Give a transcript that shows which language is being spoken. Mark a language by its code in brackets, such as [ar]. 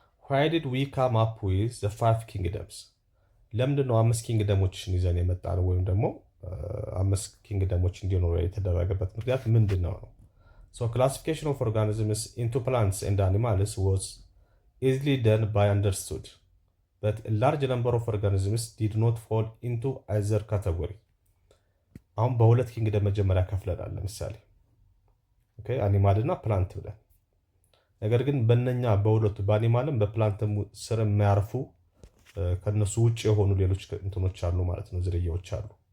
[en] why did we come up with the five kingdoms? [am] ለምንድነው 5 ኪንግደሞችን ይዘን የመጣ ነው? ወይም ደግሞ 5 ኪንግደሞች እንዲኖሩ የተደረገበት ምክንያት ምንድነው? [en] So classification of organisms into plants and animals was easily done by understood, but a large number of organisms did not fall into either category. [am] አሁን በሁለት ኪንግደም መጀመሪያ ከፍለናል። ለምሳሌ ኦኬ አኒማል እና ፕላንት ብለን፣ ነገር ግን በእነኛ በሁለቱ በአኒማልም በፕላንትም ስር የሚያርፉ ከነሱ ውጭ የሆኑ ሌሎች እንትኖች አሉ ማለት ነው፣ ዝርያዎች አሉ።